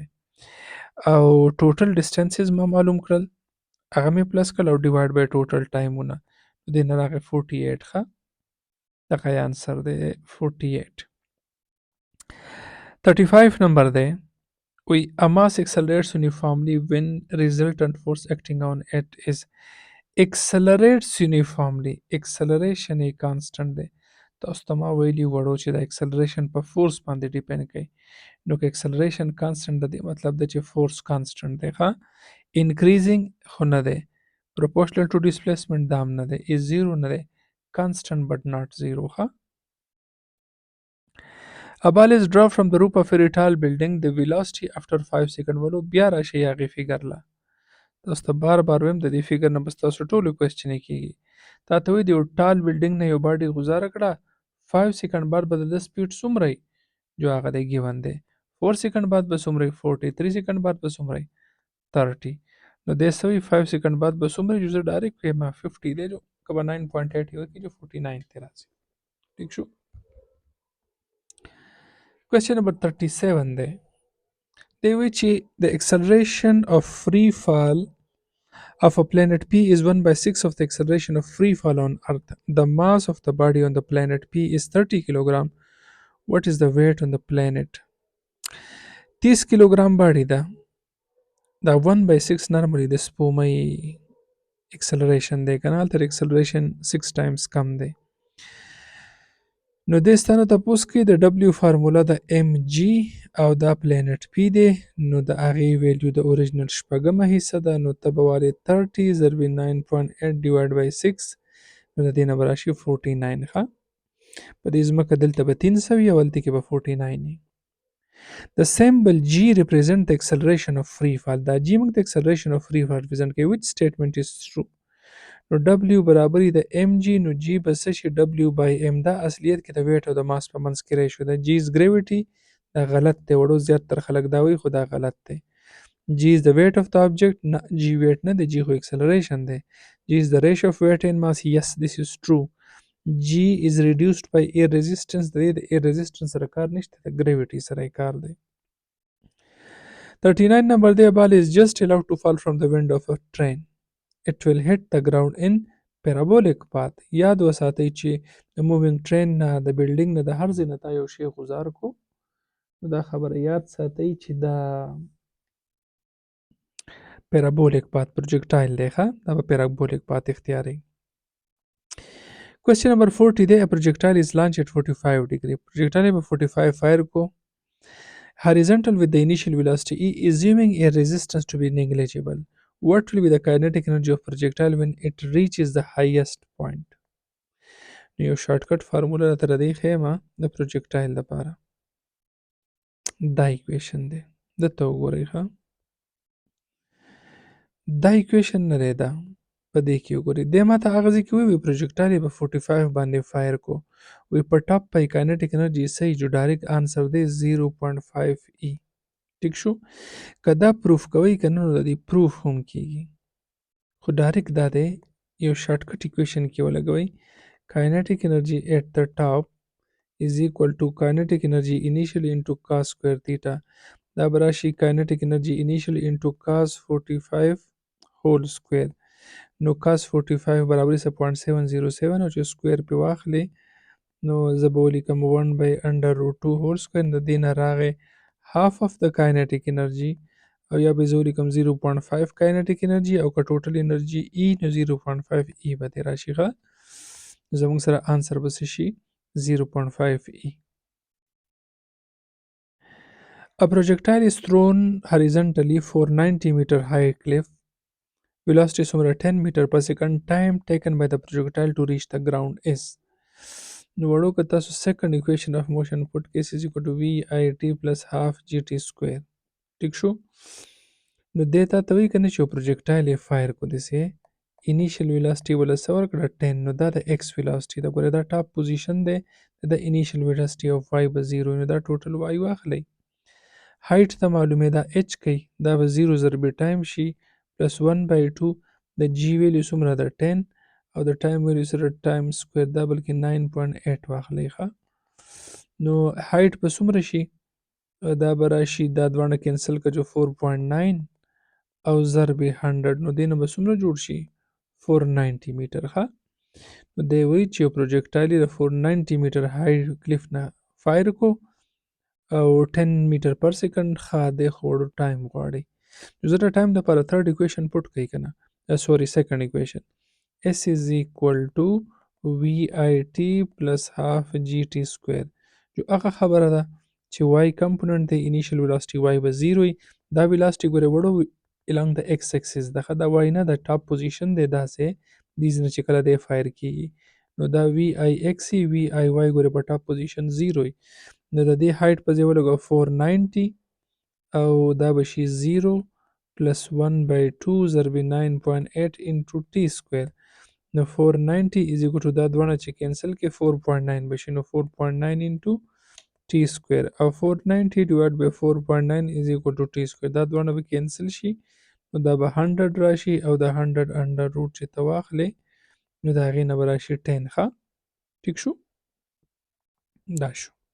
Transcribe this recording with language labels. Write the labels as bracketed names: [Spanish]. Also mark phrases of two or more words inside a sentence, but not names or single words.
[Pashto] او [English] total distances [Pashto] ما معلوم کړل، هغه مې پلس کړل او [English] divide by total [Pashto] ټایمونه، دې نه راغی 48. ښه دغه یې آنسر دی 48. 35 نمبر دی. [English] A mass accelerates uniformly when resultant force acting on it is accelerates uniformly. acceleration a constant [Pashto] دی. تاسو ته ما ویلي وړو چې د acceleration په فورس باندې ډیپینډ کوي. نو که [English] acceleration constant [Pashto] دی مطلب دی چې فورس constant دی. ښه increasing خو نه دی، [English] proportional to displacement [Pashto] دا هم نه دی، [English] is 0 [Pashto] نه دی، [English] constant but not 0. ښه A ball is dropped from the roof of a tall building. The velocity after 5 seconds. [Pashto] ولو بیا راشي هغې فیګر له. تاسو ته بار بار وایم د دې فیګر نه به ستاسو ټولو کوېسچنې کېږي. تا ته وایي د یو [English] tall building [Pashto] نه یو باډي غوځاره کړه، 5 سکنډ بعد به د ده سپیډ څومره وي جو هغه دی ګیون دی. 4 سکنډ بعد به څومره وي 40، 3 سکنډ بعد به څومره وي 30. نو دی څه وایي 5 سکنډ بعد به څومره وي جو زه ډایرکټ وایم 50 دی، جو که به 9.8 یې وکړي جو 49 ته راځي. ټیک شو؟ [English] Question number 37 [Pashto] دی. دی وایي چې [English] the acceleration of free fall of a planet P is 1/6 of the acceleration of free fall on Earth. The mass of the body on the planet P is 30 kg. What is the weight on the planet? [Pashto] 30 کیلوګرام باډي ده. دا 1/6 نارملی د سپومۍ acceleration دی که نه، هلته acceleration 6 times کم دی. نو دې ستانه تپوس کوي د W فارموله د mg او دا پلانټ P دی، نو د هغې ویلیو د اوریجنل شپږمه حصه ده، نو ته به وارې 30 ضرب 9.8 ډیوایډ بای 6 نو د دې نه به راشي 49. ښه په دې ځمکه دلته به 300 وي او هلته کې به 49 وي. [English] The symbol G represent the acceleration of free fall. [Pashto] دا G موږ د [English] acceleration of free fall represent [Pashto] کوي. [English] Which statement is true؟ [Pashto] نو W برابر د mg نو G به څه شي [English] W by m. [Pashto] دا اصلیت کې د ویټ او د ماس په منځ کې ریشو ده. [English] G is gravity. [Pashto] دا غلط دی، وړو زیاتره خلک دا وایي خو دا غلط دی. [English] G is the weight of the object. [Pashto] نه G weight نه دی، G خو acceleration دی. [English] G is the ratio of weight and mass. Yes, this is true. G is reduced by air resistance. [Pashto] د دې د [English] air resistance [Pashto] سره کار نشته، د gravity سره یې کار دی. [English] 39 number, the ball is just allowed to fall from the window of a train. It will hit the ground in parabolic path. [Pashto] یاد وساتئ چې د [English] moving train [Pashto] نه، د بلډینګ نه، د هر ځای نه تا یو شی غوځار کو. دا خبره یاد ساتئ چې دا [English] parabolic path projectile [Pashto] دی ښه، دا به [English] parabolic path [Pashto] اختیاروي. [English] Question number 40 دی. A projectile is launched at 45 degree. projectile [Pashto] به 45 فایر کو [English] horizontal with the initial velocity E, assuming air resistance to be negligible. What will be the kinetic energy of projectile when it reaches the highest point؟ [Pashto] یو [English] shortcut formula [Pashto] راته ردی ښیمه د projectile لپاره. دا ایکویشن دی، دته وګورئ ښه. دا ایکویشن نه دی، دا په دې کې وګورئ. دی ماته هغه ځای کې ووایي projectile یې په 45 باندې فایر کو، وی په ټاپ پای [English] kinetic energy [Pashto] صحیح جو [English] direct answer [Pashto] دی 0.5 E. ټیک شو. که دا پروف کوئ که نه نو د دې پروف هم کیږي، خو ډایرکټ دا دی یو [English] shortcut equation [Pashto] کې ولګوئ. [English] kinetic energy at the top is equal to kinetic energy initially into cos square theta. [Pashto] دا به راشي [English] kinetic energy initially into cos 45 whole square. [Pashto] نو cos 45 برابر سه 0.707 او چې سکویر پې واخلې نو زه به ولیکم 1/√2 [English] whole square. [Pashto] د دې نه راغی [English] half of the kinetic energy [Pashto] او یا به زه ولیکم 0.5 [English] kinetic energy [Pashto] او که [English] total energy [Pashto] E نو 0.5 E به دې راشي ښه. زموږ سره آنسر به څه شي 0.5 E. [English] A projectile is thrown horizontally for 90 meter high cliff. Velocity څومره 10 meter per second. Time taken by the projectile to reach the ground is. [Pashto] نو وړو که تاسو [English] second equation of motion put case is equal to VIT plus half GT square. [Pashto] ټیک شو. نو دې تا ته وایي که نه چې یو projectile یې فایر کو داسې [English] initial velocity [Pashto] وله څه ورکړه 10. نو دا د x velocity ده. ګوره دا [English] top position [Pashto] دی، د [English] initial velocity of y [Pashto] به 0 نو دا ټوټل y واخلئ. هایټ ته معلومې دا h کوي، دا به 0 ضرب ټایم شي پلس 1/2. د g ویلیو څومره ده 10 او د ټایم ویلیو سره ټایم سکویر دا بلکې 9.8 واخلئ ښه. نو هایټ به څومره شي؟ دا به راشي دا دواړه کینسل که جو 4.9 او ضرب 100 نو دې نه به څومره جوړ شي 490 میټر ښه. نو دی وایي چې یو پروجیکټایل یې د 490 میټر [English] high cliff [Pashto] نه فایر کو او 10 [English] meter per second [Pashto] ښه دی، خو وړو ټایم غواړي. نو زه د ټایم دپاره [English] third equation [Pashto] پټ کوئ که نه، [English] sorry second equation S is equal to VIT plus half GT square. [Pashto] جو هغه خبره ده چې y کمپوننټ دی [English] initial velocity y [Pashto] به 0 وي. دا velocity ګورې وړو [English] along the x axis [Pashto] ده ښه، دا y نه د [English] top position [Pashto] دی داسې دې نه چې کله دی فایر کیږي نو دا VIX VIY ګورې په [English] top position [Pashto] 0 وي. نو د دې هایټ په ځای ولګو 490 او دا به شي 0 پلس 1/2 ضرب 9.8 [English] into t square. نو 490 is equal to [Pashto] دا دوانه چې کینسل کې 4.9 بشي نو [English] 4.9 into t square او 490 divided by 4.9 is equal to t square. [Pashto] دا دوانه به کینسل شي نو دا به 100 راشي او دا 100 [English] under root [Pashto] چې ته واخلې نو د هغې نه به راشي 10 ښه. ټیک شو. دا شو.